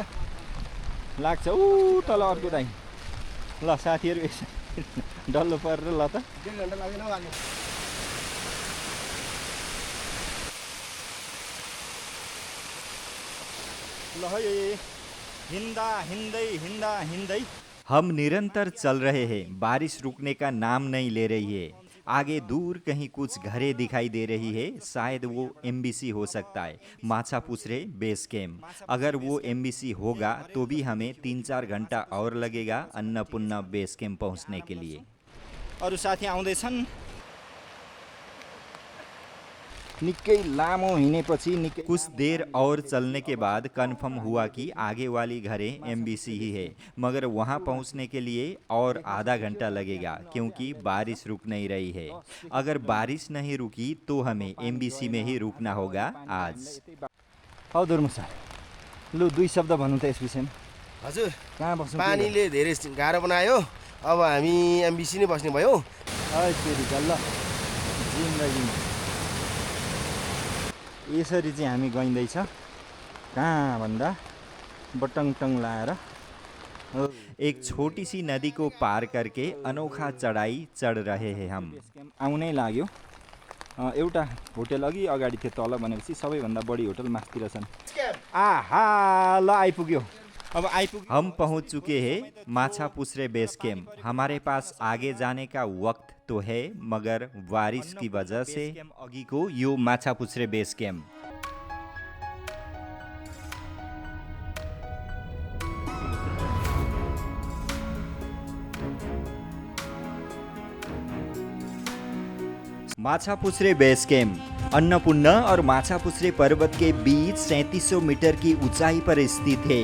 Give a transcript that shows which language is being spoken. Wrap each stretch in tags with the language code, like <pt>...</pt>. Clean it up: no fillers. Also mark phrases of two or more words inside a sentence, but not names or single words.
<ne>लाग्छ। ऊ तल अर्को दाइ। ल साथीहरू यसरी डल्लो परेर ल त। 1.5 घन्टा लाग्दैन हौ हाल्नु। ल है हिँड्दा हिँड्दै</ne> <hi>हम निरंतर चल रहे हैं। बारिश रुकने का नाम नहीं ले रही है। आगे दूर कहीं कुछ घरें दिखाई दे रही है। शायद वो एमबीसी हो सकता है, माछापुछ्रे बेस कैंप। अगर वो एमबीसी होगा तो भी हमें 3-4 घंटा और लगेगा अन्नपूर्णा बेस कैंप पहुंचने के लिए।</hi> <ne>अरू साथी आउँदैछन्। निकै लामो हिँडेपछि निकै</ne> <hi>कुछ देर और चलने के बाद कंफर्म हुआ कि आगे वाली घरें एमबीसी ही है, मगर वहां पहुंचने के लिए और आधा घंटा लगेगा क्योंकि बारिश रुक नहीं रही है। अगर बारिश नहीं रुकी तो हमें एमबीसी में ही रुकना होगा आज।</hi> <ne>हौ दुर्मुसा, लु 2 शब्द भन्नु त यस विषयमा। हजुर, कहाँ बस्नु? पानीले धेरै गाह्रो बनायो, अब हामी एमबीसी नै बस्ने भयो। जिन्दगीमा यसरी चाहिँ हामी गइँदैछ। कहाँ भन्दा बटङटङ लाएर</ne> <hi>एक छोटी सी नदी को पार करके अनोखा चढ़ाई चढ़ रहे हैं हम।</hi> <ne>आउनै लाग्यो। एउटा होटल अघि अगाडि थियो, तल भनेपछि सबैभन्दा बढी होटल मास्तिर छन्। आहा, ल आइपुग्यो। अब आइपुग्यो।</ne> <hi>हम पहुंच चुके हैं माछापुछ्रे बेस कैंप। हमारे पास आगे जाने का वक्त तो है, मगर बारिश की वजह से</hi> <ne>अघि को यो</ne> <hi>माछापुछ्रे बेस कैंप। माछापुछ्रे बेस कैंप अन्नपूर्णा और माछापुछ्रे पर्वत के बीच 3700 मीटर की ऊंचाई पर स्थित है।</hi>